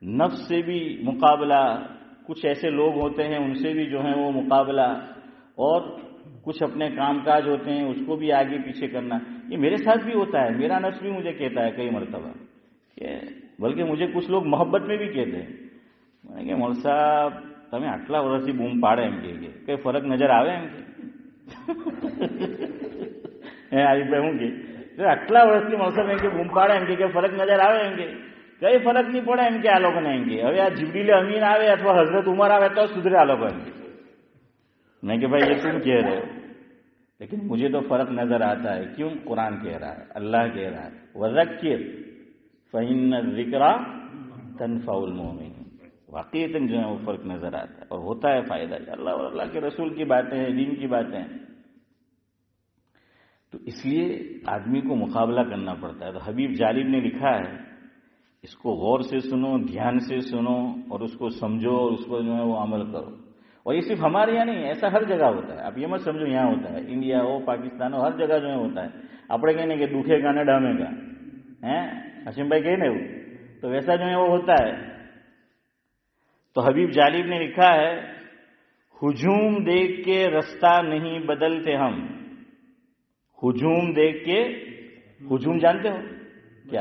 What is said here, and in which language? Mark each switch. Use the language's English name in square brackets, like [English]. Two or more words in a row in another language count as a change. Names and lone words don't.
[Urdu] نفس سے بھی مقابلہ، کچھ ایسے لوگ ہوتے ہیں ان سے بھی جو ہے وہ مقابلہ، اور کچھ اپنے کام کاج ہوتے ہیں اس کو بھی آگے پیچھے کرنا. یہ میرے ساتھ بھی ہوتا ہے، میرا نفس بھی مجھے کہتا ہے کئی مرتبہ، بلکہ مجھے کچھ لوگ محبت میں بھی کہتے ہیں کہ مول صاحب تمہیں [Gujarati] આટલા વર્ષથી બૂમ પાડે એમ કે કઈ ફરક નજર આવે એમ કે આરીફભાઈ હું કે આટલા વર્ષથી મૌલ સાહેબ એમ કે બૂમ પાડે એમ કે ફરક નજર આવે એમ કે કઈ ફરક નહીં પડે એમ કે આ લોકોને એમ કે હવે આ જિબરીલ અમીન આવે અથવા હઝરત ઉમર આવે તો સુધરે આ લોકો એમ કે. [Urdu] میں کہ بھائی یہ تم کہہ رہے ہو، لیکن مجھے تو فرق نظر آتا ہے. کیوں؟ قرآن کہہ رہا ہے، اللہ کہہ رہا ہے [Arabic] وَذَكِّرْ فَإِنَّ الذِّكْرَى تَنفَعُ الْمُؤْمِنِينَ. [Urdu] واقعیتاً جو ہے وہ فرق نظر آتا ہے اور ہوتا ہے فائدہ. اللہ اور اللہ کے رسول کی باتیں ہیں، دین کی باتیں ہیں، تو اس لیے آدمی کو مقابلہ کرنا پڑتا ہے. تو حبیب جالب نے لکھا ہے اس کو غور سے سنو، دھیان سے سنو اور اس کو سمجھو اور اس پر جو ہے وہ عمل کرو. اور یہ صرف ہمارے یہاں نہیں، ایسا ہر جگہ ہوتا ہے. آپ یہ مت سمجھو یہاں ہوتا ہے، انڈیا ہو پاکستان ہو، ہر جگہ جو ہے ہوتا ہے. [Gujarati] આપણે કહીને [Urdu] کہ دکھے گا نہ ڈھامے گا، حشیم بھائی کہے نا وہ، تو ویسا جو ہے وہ ہوتا ہے. تو حبیب جالب نے لکھا ہے ہجوم دیکھ کے رستہ نہیں بدلتے ہم. ہجوم دیکھ کے، ہجوم جانتے ہو کیا؟